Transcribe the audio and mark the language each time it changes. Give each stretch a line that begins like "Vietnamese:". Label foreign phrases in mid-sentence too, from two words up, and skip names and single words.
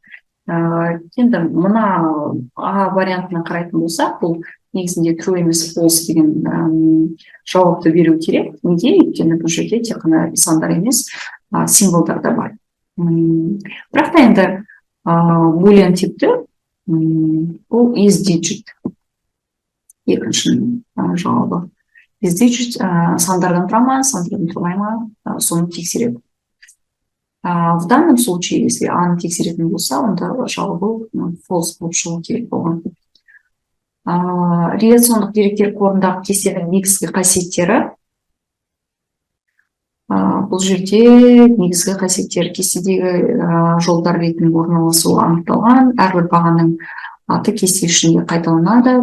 Kazakh: Енді мына А вариантына қарайтын болсақ, бұл негізінде true емес false деген жауапты беру керек. Неге? Өйткені бұл жерде тек қана сандар емес, символдар да бар. Бірақ та енді boolean типті бұл
English: is digit.
Kazakh: Екінші жауабы.
English: Is digit
Kazakh: сандардан тұра ма, сандардан тұрмай ма, соны тексереді.
Russian: В данном случае, если
Kazakh: аны тексеретін болса, онда жауабы false болып шығу керек болған. Реляциондық деректер қорындағы кестенің негізгі қасиеттері. Бұл жерде негізгі қасиеттер кестедегі жолдар ретінде орналасуы анықталған, әрбір бағаның аты кесте ішінде қайталанады.